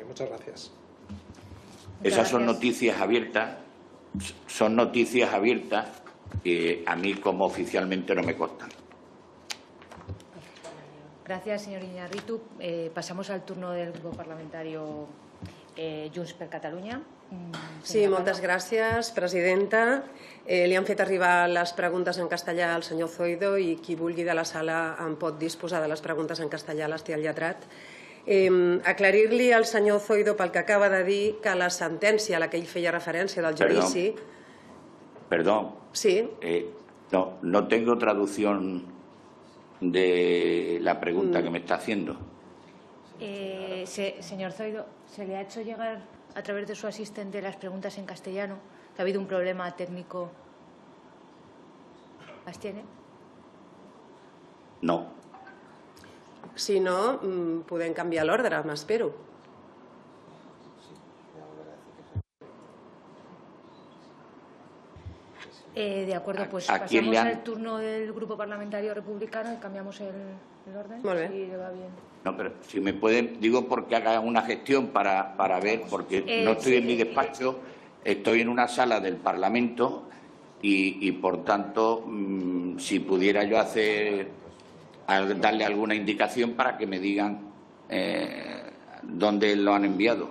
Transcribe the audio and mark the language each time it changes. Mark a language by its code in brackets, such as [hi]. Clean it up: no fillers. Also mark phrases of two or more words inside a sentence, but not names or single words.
[es] Muchas gracias. Esas son noticias abiertas. Son noticias abiertas que a mí, como oficialmente, no me constan. Gracias, señor Iñárritu. Pasamos al turno del grupo parlamentario Junts per Catalunya. [ca] Sí, moltes gràcies, presidenta. Li han fet arribar les preguntes en castellà al senyor Zoido i qui vulgui de la sala en pot disposar de les preguntes en castellà, les té el lletrat. Aclarir-li al senyor Zoido, pel que acaba de dir, que la sentència a la que ell feia referència del judici... [es] Perdón. Sí. No tengo traducción de la pregunta que me está haciendo. Señor Zoido, ¿se le ha hecho llegar a través de su asistente las preguntas en castellano? ¿Ha habido un problema técnico? ¿Las tiene? No. [ca] Si no, podem canviar l'ordre, m'espero. [es] De acuerdo, pues pasamos al turno del Grupo Parlamentario Republicano y cambiamos el orden. [ca] Molt bé. [es] Si le va bien. No, pero si me pueden, digo porque haga una gestión para ver, porque no estoy en mi despacho, estoy en una sala del Parlamento y por tanto, si pudiera yo darle alguna indicación para que me digan dónde lo han enviado.